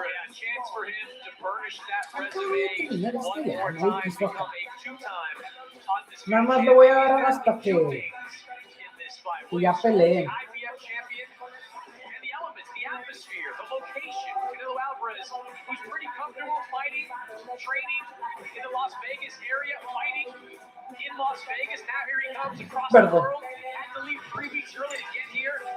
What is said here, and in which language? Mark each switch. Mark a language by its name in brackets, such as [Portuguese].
[English] Chance for him to burnish that resume one more time, become a two-time undisputed [Spanish] Nada más lo voy a agarrar hasta que ya peleen. [English] IBF champion, and the elements, the atmosphere, the location. Canelo Alvarez, who's pretty comfortable fighting, training in the Las Vegas area, fighting in Las Vegas. Now here he comes across the world. Had to leave 3 weeks early to get here.